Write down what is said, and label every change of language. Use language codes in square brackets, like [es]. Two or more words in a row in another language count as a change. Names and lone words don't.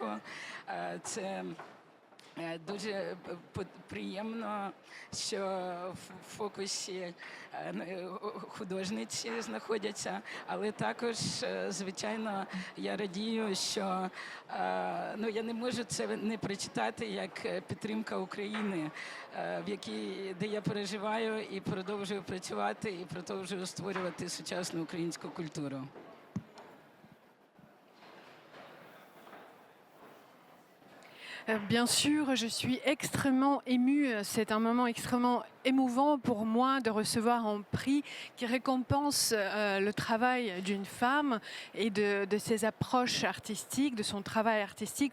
[uk] Це дуже приємно, що в фокусі художниці знаходяться, але також, звичайно, я радію, що я не можу це не прочитати як підтримка України, де я переживаю і продовжую працювати, і продовжую створювати сучасну українську культуру. [fr] Bien sûr, je suis extrêmement émue. C'est un moment extrêmement émouvant pour moi de recevoir un prix qui récompense le travail d'une femme et de ses approches artistiques, de son travail artistique.